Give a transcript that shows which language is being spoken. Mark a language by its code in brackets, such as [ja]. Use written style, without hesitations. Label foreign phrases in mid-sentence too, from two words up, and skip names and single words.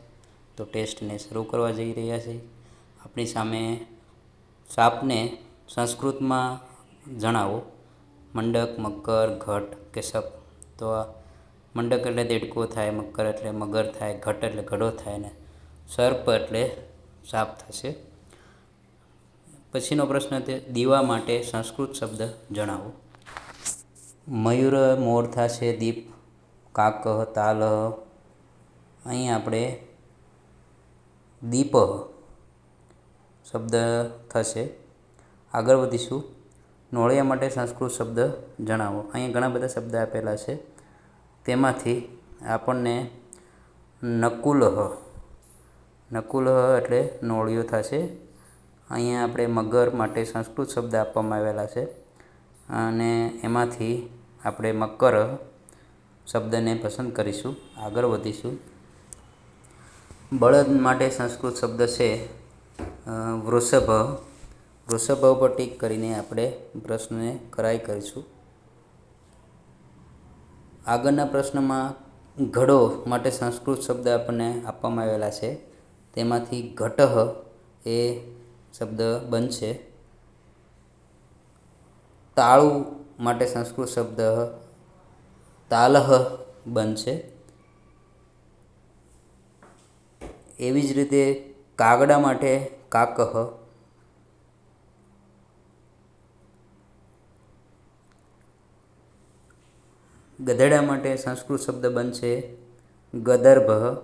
[gu] તો ટેસ્ટ ને શરૂ કરવા જઈ રહ્યા છે। આપણી સામે સાપને સંસ્કૃત મેં જણાવો મંડક, મકર, ઘટ કે સપ। તો આ મંડક એટલે દેડકો થાય, મકર એટલે મગર થાય, ઘટ એટલે ઘડો થાય ને સર્પ એટલે સાપ થશે। પછીનો પ્રશ્ન તે દીવા માટે સંસ્કૃત શબ્દ જણાવો। મયૂર મોર થશે, દીપ કાકઃ, તાલઃ અહીં આપણે દીપઃ શબ્દ થશે। આગળ વધીશું। નોળિયા માટે સંસ્કૃત શબ્દ જણાવો। અહીં ઘણા બધા શબ્દ આપેલા છે, તેમાંથી આપણને નકુલઃ, નકુલઃ એટલે નોળિયો થશે। अहींया આપણે મગર માટે સંસ્કૃત શબ્દ આપવામાં આવેલા છે અને એમાંથી આપણે મકર શબ્દને પસંદ કરીશું। આગળ વધીશું। બળદ માટે સંસ્કૃત શબ્દ છે વૃષભ। વૃષભ ઉપર ટીક કરીને આપણે પ્રશ્નને કરાઈ કરીશું। આગળના પ્રશ્નમાં ઘડો માટે સંસ્કૃત શબ્દ આપણને આપવામાં આવેલા છે, તેમાંથી ઘટઃ એ શબ્દ બનશે। તાળૂ માટે સંસ્કૃત શબ્દ તાલઃ બનશે। એવી જ રીતે કાગડા માટે કાકઃ, ગધેડા માટે સંસ્કૃત શબ્દ બનશે ગદર્ભઃ।